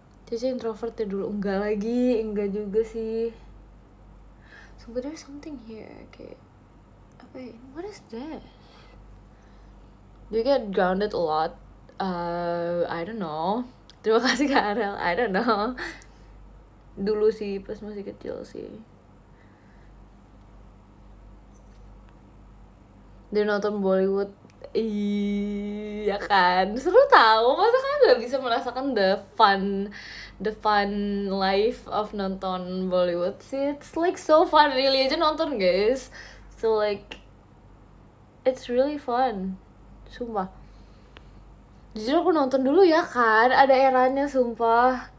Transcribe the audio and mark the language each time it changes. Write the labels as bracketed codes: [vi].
[id] Cici introvert ya dulu, enggak juga sih. [en] So but there's something here, [id] kayak apa ya? [en] What is that? Do you get grounded a lot? I don't know. [id] Terima kasih Kak Arel. [en] I don't know. [id] Dulu sih pas masih kecil sih. Dia nonton Bollywood. Iya kan, seru tahu. Masa kan nggak bisa merasakan [en] the fun life of [id] nonton Bollywood sih. [en] It's like so fun, really [id] aja nonton [en] guys. So like it's really fun, sumpah. [id] Jujur aku nonton dulu ya kan, ada eranya sumpah.